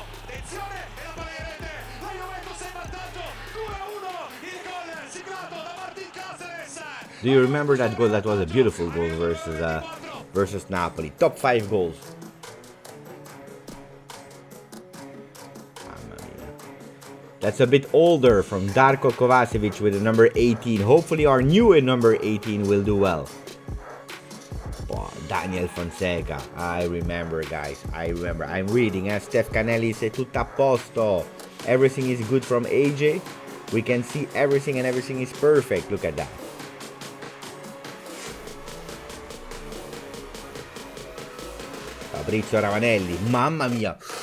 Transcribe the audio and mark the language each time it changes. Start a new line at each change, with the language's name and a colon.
Italian: Attenzione, e la palla in rete, la Juventus è in vantaggio, 2-1, il gol siglato da Martin K.
English: Do you remember that goal? That was a beautiful goal versus Napoli. Top 5 goals. That's a bit older from Darko Kovacevic with the number 18. Hopefully our new number 18 will do well. Oh, Daniel Fonseca. I remember, guys. I remember. I'm reading. Steph Canelli said
Italian: tutto a posto.
English: Everything is good from AJ. We can see everything and everything is perfect. Look at that. Fabrizio Ravanelli. Mamma mia.